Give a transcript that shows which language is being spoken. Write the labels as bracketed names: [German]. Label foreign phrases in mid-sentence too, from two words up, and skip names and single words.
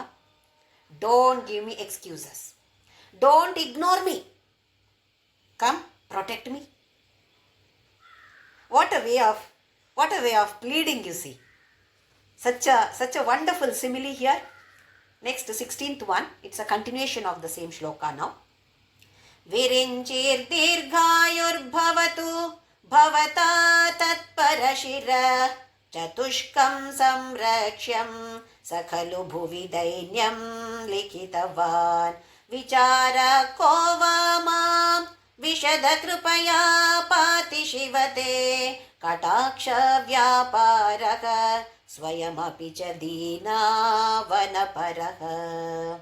[English] Don't give me excuses. Don't ignore me. Come, protect me. What a way of pleading, you see. Such a wonderful simile here. Next, 16th one. It's a continuation of the same shloka now. [Sanskrit] Virinchir dirghayur bhavatu bhavata tatparashira chatushkam samrakshyam sakhalu bhuvi dainyam likitavan vichara kovamam vishada krupaya pati shivate kataksha vyaparaha swayamapi cha dina vanaparaha.